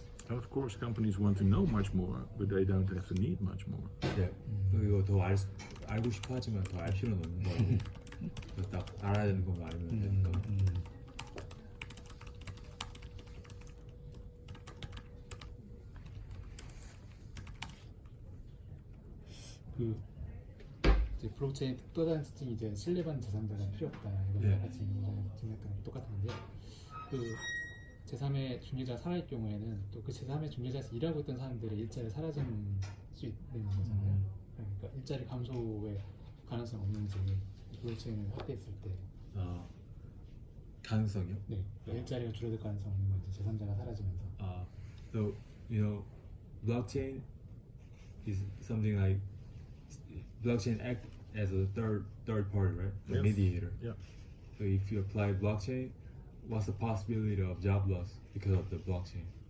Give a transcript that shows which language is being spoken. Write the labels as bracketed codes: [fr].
[en] Of course, companies want to know much more, but they don't have to need much more. [ko] 네, 이거 더 알고 싶어 하지만 더 알 필요는 없는 거라고. 딱 알아야 되는 것만 알면 되니까. 그 이제 블록체인 또 다른 특징이 이제 신뢰받는 제3자가 필요 없다. 이거 네. 같이 증명했던 거랑 똑같은데 그 제3의 중개자 살아있을 경우에는 또 그 제3의 중개자에서 일하고 있던 사람들의 일자리 사라지는 수 있는 거잖아요. 그러니까 일자리 감소의 가능성 없는지 블록체인을 확대했을 때 가능성이요? 네, 그러니까 일자리가 줄어들 가능성 없는 건지 제3자가 사라지면서 [en] So blockchain is something like blockchain act as a third party, right? A Yes. mediator. Yeah. So if you apply blockchain, what's the possibility of job loss because of the blockchain?